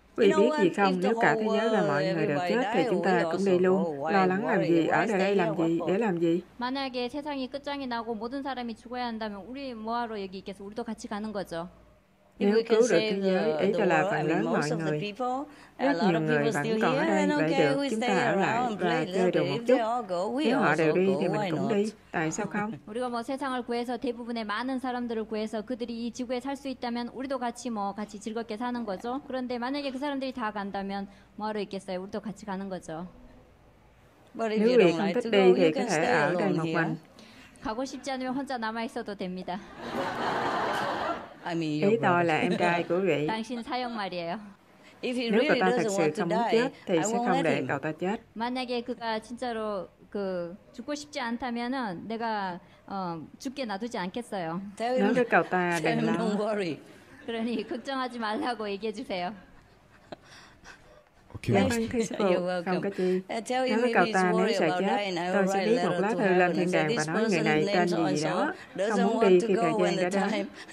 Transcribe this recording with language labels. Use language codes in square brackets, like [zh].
[vi] Quý vị biết gì không, nếu cả thế giới và mọi người đều chết thì chúng ta cũng đi luôn. Lo lắng làm gì, ở đây làm gì, để làm gì? [ko] 만약에 세상이 끝장이 나고 모든 사람이 죽어야 한다면 우리 뭐하러 여기 있겠어? 우리도 같이 가는 거죠. [vi] Nếu cứu được thế giới, ý tôi là phần lớn mọi người. Rất nhiều người vẫn còn ở đây, vậy được, chúng ta ở lại và chơi được một chút. Nếu họ đều đi thì mình cũng đi, tại sao không? [ko] 우리가 뭐 세상을 구해서 대부분의 많은 사람들을 구해서 그들이 이 지구에 살 수 있다면 우리도 같이 같이 즐겁게 사는 거죠. 그런데 만약에 그 사람들이 다 간다면 뭐하러 있겠어요? 우리도 같이 가는 거죠. [vi] Nếu quý vị không thích đi thì có thể ở đây một mình. [ko] 가고 싶지 않으면 혼자 남아 있어도 됩니다. [vi] Ý tôi là em trai của quý vị. [ko] 당신 사형 말이에요. [vi] Nếu cậu ta thật sự không muốn chết thì sẽ không để cậu ta chết. [ko] 만약에 그가 진짜로 죽고 싶지 않다면은 내가 죽게 놔두지 않겠어요. [vi] Nói với cậu ta đừng lo. [ko] 그러니 걱정하지 말라고 얘기해 주세요. [vi] Vâng, thưa sư phụ, không có chi. Nói với cậu ta nếu sợ chết, tôi sẽ viết một lá thư lên thiên đàng và nói người này tên gì đó, không muốn đi khi thời gian đã đến.